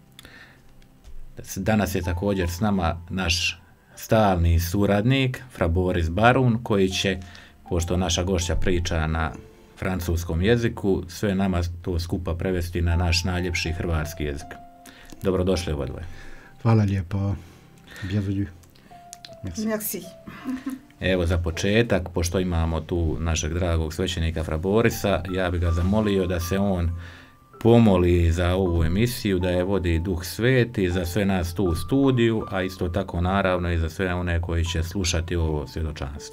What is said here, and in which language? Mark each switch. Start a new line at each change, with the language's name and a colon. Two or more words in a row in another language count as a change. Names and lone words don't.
Croatian: Danas je također s nama naš stalni suradnik, fra Boris Barun, koji će, pošto naša gošća priča na francuskom jeziku, sve nama to skupa prevesti na naš najljepši hrvatski jezik. Dobrodošli oba dvoje. Hvala lijepo.
French: Bienvenue. Merci. Merci.
Croatian: Evo za početak, pošto imamo tu našeg dragog svećenika fra Borisa, ja bih ga zamolio da se on pomoli za ovu emisiju, da je vodi Duh Sveti za sve nas tu u studiju, a isto tako naravno i za sve one koji će slušati ovo svjedočanstvo.